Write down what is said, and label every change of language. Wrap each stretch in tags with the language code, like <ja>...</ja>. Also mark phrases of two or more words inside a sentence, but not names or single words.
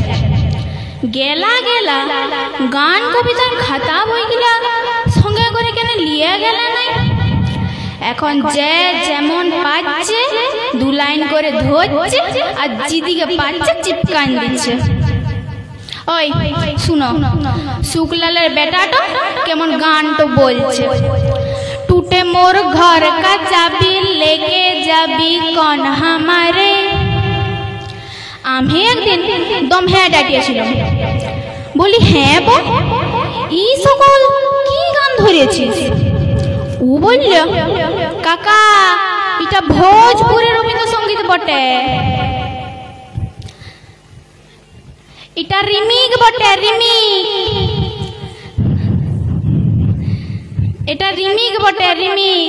<bn>গেলা গেলা গান কবিতার খাতা বইগুলা সঙ্গে করে কেন লিয়ে গেলে নাই? এখন যে যেমন পাচ্ছে দু লাইন করে ধরছে আর যেদিকে পাচ্ছে চিপকান দিচ্ছে। ওই শুনো, শুক্লালের বেটাটা কেমন গানটা বলছে।</bn> <bho>टूटे मोर घर का चाबी लेके जाबी कौन हमारे।</bho> <bn>আমি একদিন দম হ্যাঁ ডাকিয়েছিলাম, বলি হ্যাঁ বল, এই সকল কি গান ধরেছিস? ও বলল, কাকা এটা ভোজপুরের রবীন্দ্রসঙ্গীত বটে, এটা রিমিক বটে, রিমিক, এটা রিমিক বটে, রিমিক।</bn>